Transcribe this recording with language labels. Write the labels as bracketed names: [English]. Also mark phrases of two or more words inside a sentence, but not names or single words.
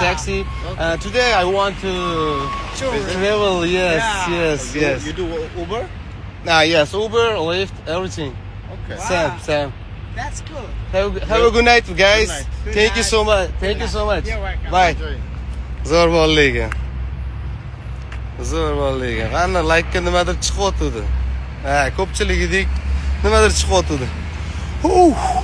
[English] taxi. Today I want to Sure. travel. Yes, Yeah. yes, yes. You do Uber? Yes, Uber, Lyft, everything. Okay. Wow. Same. That's cool. Have a good night, guys. night. Good Thank you night. so much. Thank Good you so much. You're welcome. Bye. Enjoy. [Uzbek] Zo'r bolalar ekan. Zo'r bolalar ekan. Qani like nimadir chiqyotdi. Ha, ko'pchiligidek nimadir chiqyotdi.